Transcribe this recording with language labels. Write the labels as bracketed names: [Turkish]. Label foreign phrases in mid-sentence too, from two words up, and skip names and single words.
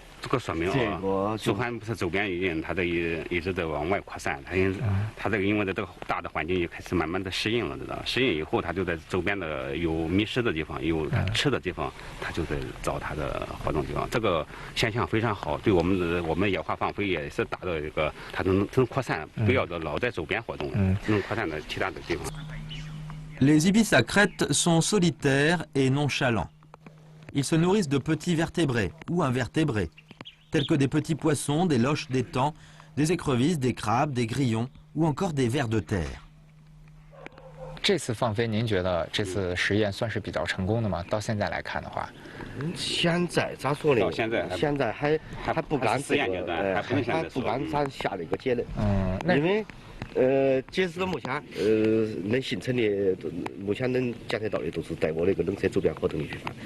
[Chinese] 这个说明啊，朱鹮不是周边因它的一直在往外扩散，它这个因为这个大的环境也开始慢慢的适应了，知道？适应以后，它就在周边的有觅食的地方、有吃的地方，它就在找它的活动地方。这个现象非常好，对我们野花放飞也是达到一个它能扩散，不要老在周边活动，能扩散到其他的地方。 [French] Les ibis à crête sont solitaires et nonchalants. Ils se nourrissent de petits vertébrés ou invertébrés, tels que des petits poissons, des loches d'étang, des écrevisses, des crabes, des grillons ou encore des vers de terre. [Chinese] 这次放飞，您觉得这次实验算是比较成功的吗？到现在来看的话，现在咋说呢？现在还不敢实验阶段，还不敢咱下这个结论。因为截止到目前，能形成的目前能检测到的都是在我那个冷测周边活动的巨帆。